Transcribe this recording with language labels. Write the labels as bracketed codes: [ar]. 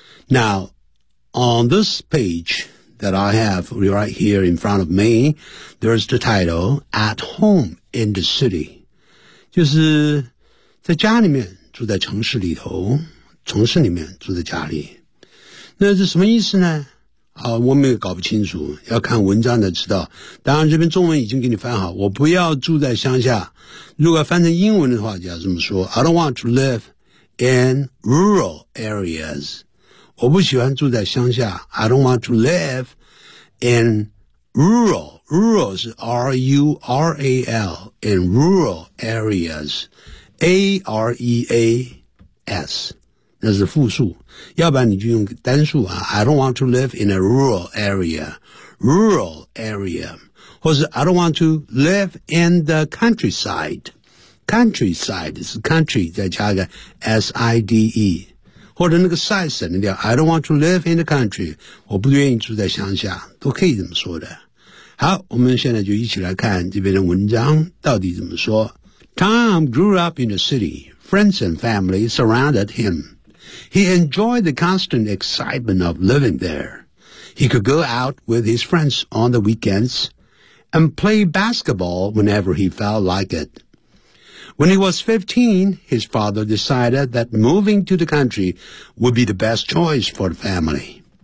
[en] Now, on this page that I have right here in front of me, there's the title, At Home in the City. [zh] 就是在家里面，住在城市里头。城市里面住在家里，那是什么意思呢？啊，我们也搞不清楚，要看文章才知道。当然，这边中文已经给你翻好，我不要住在乡下。如果翻成英文的话，就要这么说 ： [en] I don't want to live in rural areas。 [zh] 我不喜欢住在乡下。 [en] I don't want to live in rural。 Rural [zh] 是 [en] rural in rural areas， areas。 [zh] 那是复数，要不然你就用单数啊。 [en] I don't want to live in a rural area, rural area, [zh] 或是 [en] I don't want to live in the countryside. [zh] Countryside 是 country 再加个 side， 或者那个 side 省掉。 [en] I don't want to live in the country， [zh] 我不愿意住在乡下，都可以这么说的。好，我们现在就一起来看这边的文章到底怎么说。 [en] Tom grew up in the city. Friends and family surrounded him. He enjoyed the constant excitement of living there. He could go out with his friends on the weekends and play basketball whenever he felt like it. When he was 15, his father decided that moving to the country would be the best choice for the family.